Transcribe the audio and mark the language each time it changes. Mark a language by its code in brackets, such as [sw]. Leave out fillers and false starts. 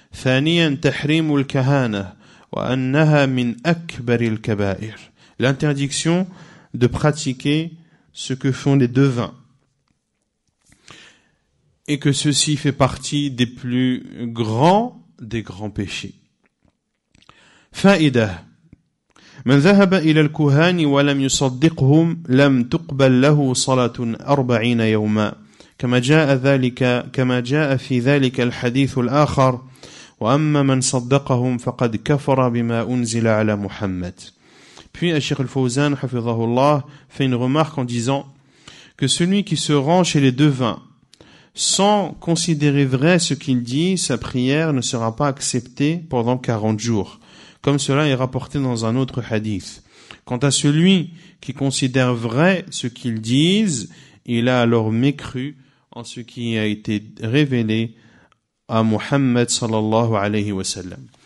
[ar] ثانيا تحريم الكهانة وأنها من أكبر الكبائر. [fr] L'interdiction de pratiquer ce que font les devins et que ceci fait partie des plus grands des grands péchés. [ar] فائدة من ذهب إلى الكهان ولم يصدقهم لم تقبل له صلاة 40 يوما كما جاء في ذلك الحديث الآخر وأما من صدقهم فقد كفر بما أنزل على محمد. [fr] Puis Cheikh Al-Fawzan hafidhahullah fait une remarque en disant que celui qui se rend chez les devins sans considérer vrai ce qu'il dit, sa prière ne sera pas acceptée pendant 40 jours. Comme cela est rapporté dans un autre hadith. Quant à celui qui considère vrai ce qu'ils disent, il a alors mécru en ce qui a été révélé à Muhammad [ar] sallallahu alayhi wa sallam.